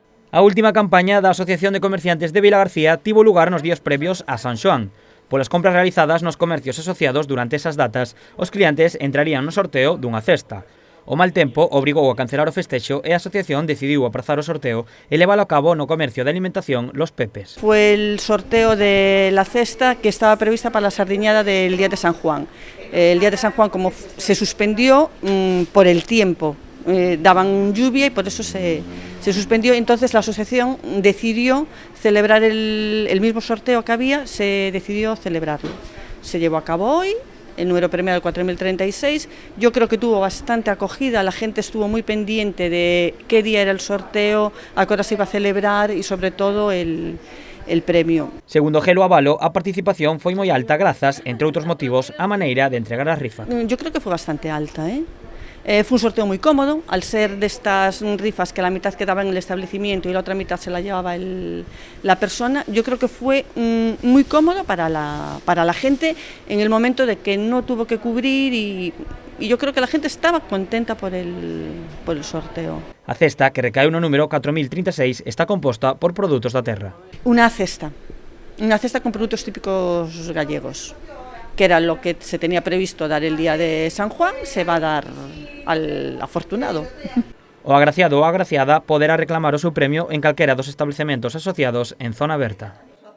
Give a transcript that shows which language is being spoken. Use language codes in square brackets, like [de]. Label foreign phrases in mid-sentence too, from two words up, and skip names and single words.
[gl] A última campaña da Asociación de Comerciantes de Vilagarcía tivo lugar nos días previos a San Xoán. Polas compras realizadas nos comercios asociados durante esas datas, os clientes entrarían no sorteo dunha cesta. O mal tempo obrigou a cancelar o festexo e a asociación decidiu aprazar o sorteo e leválo a cabo no comercio de alimentación Los Pepes. [es] Fue el sorteo de la cesta que estaba prevista para la sardiñada del día de San Juan. El día de San Juan, como se suspendió por el tiempo, daban lluvia y por eso se suspendió. Entonces la asociación decidió celebrar el mismo sorteo que había, se decidió celebrarlo. Se llevó a cabo hoy. El número premiado el 4036, yo creo que tuvo bastante acogida, la gente estuvo muy pendiente de qué día era el sorteo, a qué hora se iba a celebrar y sobre todo el premio. [gl] Segundo Gelo Avalo, a participación foi moi alta grazas, entre outros motivos, á maneira de entregar a rifa. [es] Yo creo que fue bastante alta, fue un sorteo muy cómodo, al ser de estas rifas que la mitad quedaba en el establecimiento y la otra mitad se la llevaba la persona. Yo creo que fue muy cómodo para la gente en el momento de que no tuvo que cubrir y yo creo que la gente estaba contenta por el sorteo. [gl] A cesta, que recae no número 4036, está composta por produtos da terra. [es] Una cesta con productos típicos gallegos, que era lo que se tenía previsto dar el día de San Juan, se va a dar al afortunado. [gl] O agraciado ou agraciada poderá reclamar o seu premio en calquera dos establecementos asociados en Zona Aberta.